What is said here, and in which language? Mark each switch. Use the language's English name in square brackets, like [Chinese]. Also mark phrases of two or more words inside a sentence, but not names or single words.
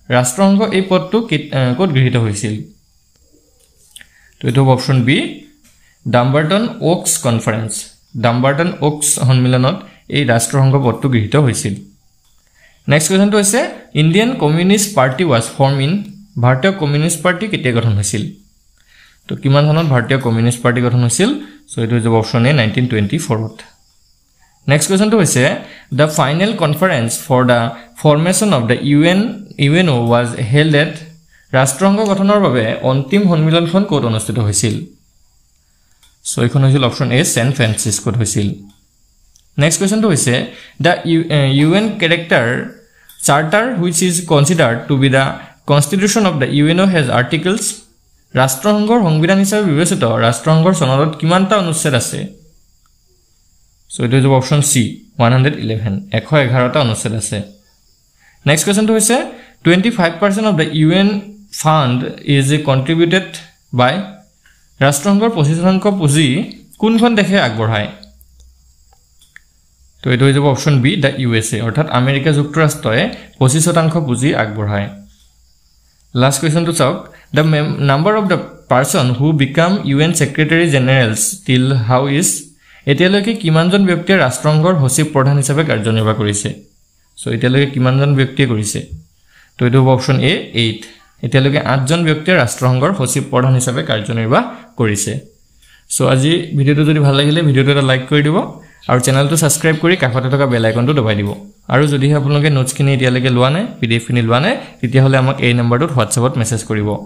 [Assamese] ৰাষ্ট্ৰসংঘ এই পদটো ক'ত গৃহীত হৈছিল তো এটো অপচন বি ডাম্বাৰটন ওকছ কনফাৰেন্স ডাম্বাৰটন ওকছ সন্মিলনত এই ৰাষ্ট্ৰসংঘ পদটো গৃহীত হৈছিল [English] next question [Assamese] হৈছে [English] Indian Communist Party was form in [Assamese] ভাৰতীয় কমিউনিষ্ট পাৰ্টি কেতিয়া গঠন হৈছিল তো কিমান চনত ভাৰতীয় কমিউনিষ্ট পাৰ্টি গঠন হৈছিল সো এটো হ'ব অপচন এ 1924 ত [English] next question [Assamese] হৈছে [English] the final conference for the formation of the UNO was held at [Assamese] ৰাষ্ট্ৰসংঘ গঠনৰ বাবে অন্তিম সন্মিলনখন ক'ত অনুষ্ঠিত হৈছিল সো এখন হৈছিল অপচন এ সেন ফ্ৰান্সিসকোত হৈছিল [English] next question [Assamese] হৈছে [English] the UN charter which is considered to be the constitution of the UNO has articles [Assamese] ৰাষ্ট্ৰসংঘৰ সংবিধান হিচাপে বিবেচিত ৰাষ্ট্ৰসংঘৰ সনদত কিমানটা অনুচ্ছেদ আছে সো এটো হ'ব অপচন সি 111 111টা অনুচ্ছেদ আছে [English] next question [Assamese] হৈছে [English] 25% of the UN fund is contributed by [Assamese] ৰাষ্ট্ৰসংঘৰ 25% পুঁজি কোনখন দেশে আগবঢ়ায় তো এটো হ'ব অপচন বি দা USA অৰ্থাৎ আমেৰিকা যুক্তৰাষ্ট্ৰই 25% পুঁজি আগবঢ়ায় [English] last question [Assamese] চাওক [English] the number of the person who become UN secretary generals till how is [Assamese] এতিয়ালৈকে কিমানজন ব্যক্তিয়ে ৰাষ্ট্ৰসংঘৰ সচিব প্ৰধান হিচাপে কাৰ্যনিৰ্বাহ কৰিছে সো এতিয়ালৈকে কিমানজন ব্যক্তিয়ে কৰিছে তো এটো অপচন এ 8 এতিয়ালৈকে 8জন ব্যক্তিয়ে ৰাষ্ট্ৰসংঘৰ সচিব প্ৰধান হিচাপে কাৰ্যনিৰ্বাহ কৰিছে সো আজি ভিডিওটো যদি ভাল লাগিলে ভিডিওটো এটা লাইক কৰি দিব আৰু চেনেলটো সাবস্ক্ৰাইব কৰি কাষতে থকা বেল আইকনটো দবাই দিব আৰু যদি আপোনালোকে নোটছ খিনি এতিয়ালৈকে লোৱা নাই পিডিএফ খিনি লোৱা নাই তেতিয়া হলে আমাক এই নম্বৰটোত WhatsAppত মেছেজ কৰিব